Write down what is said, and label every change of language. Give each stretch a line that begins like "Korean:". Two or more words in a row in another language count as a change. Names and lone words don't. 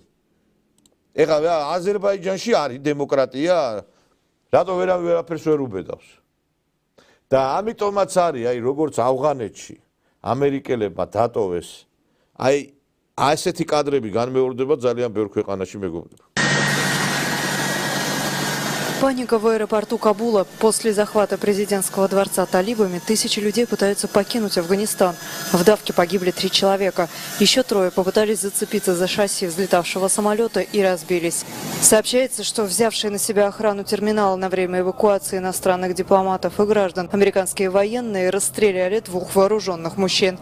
Georgian: ეხლა აზერბაიჯანში არის დემოკრატია? რატო ვერაფერს ვერ უბედავს? და ამიტომაც არის, აი როგორც ავღანეთში ამერიკელებმა დატოვეს, აი ასეთი კადრები განმეორდება ძალიან ბევრ ქვეყანაში, მეგობრებო.
Russian: Паника в аэропорту Кабула. После захвата президентского дворца талибами тысячи людей пытаются покинуть Афганистан. В давке погибли 3 человека. Еще 3 попытались зацепиться за шасси взлетавшего самолета и разбились. Сообщается, что взявшие на себя охрану терминала на время эвакуации иностранных дипломатов и граждан, американские военные расстреляли 2 вооруженных мужчин.